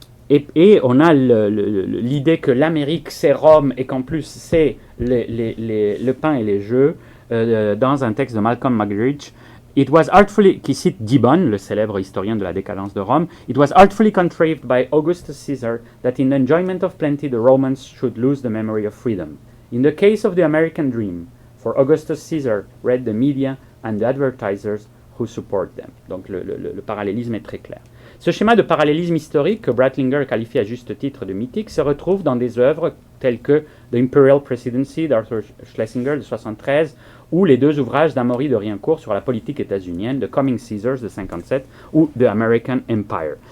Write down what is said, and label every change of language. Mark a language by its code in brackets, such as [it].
[fr] Et on a l'idée que l'Amérique c'est Rome et qu'en plus c'est le pain et les jeux dans un texte de Malcolm Muggeridge. [en] It was artfully, [fr] qui cite Gibbon, le célèbre historien de la décadence de Rome, [en] it was artfully contrived by Augustus Caesar that in the enjoyment of plenty the Romans should lose the memory of freedom. In the case of the American dream, for Augustus Caesar read the media and the advertisers who support them. [fr] Donc le parallélisme est très clair. Ce schéma de parallélisme historique que Brandlinger qualifie à juste titre de mythique se retrouve dans des œuvres telles que The Imperial Presidency d'Arthur Schlesinger de 1973 ou les deux ouvrages d'Amaury de Riencourt sur la politique états-unienne, The Coming Caesars de 1957 ou The American Empire.